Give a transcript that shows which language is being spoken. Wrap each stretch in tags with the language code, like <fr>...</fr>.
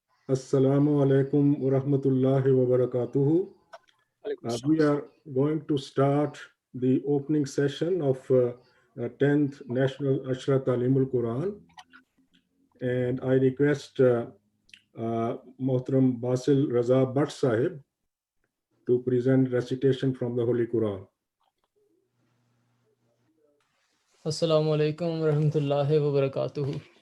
<ar>Assalamu alaikum wa rahmatullahi wa barakatuhu.</ar> <en>We are going to start the opening session of 10th National Ashrah Ta'lim al-Quran, and I request Mohtaram Basil Raza Bhatt Sahib to present recitation from the Holy Quran.</en> <ar>Assalamu alaikum wa rahmatullahi wa barakatuhu.</ar>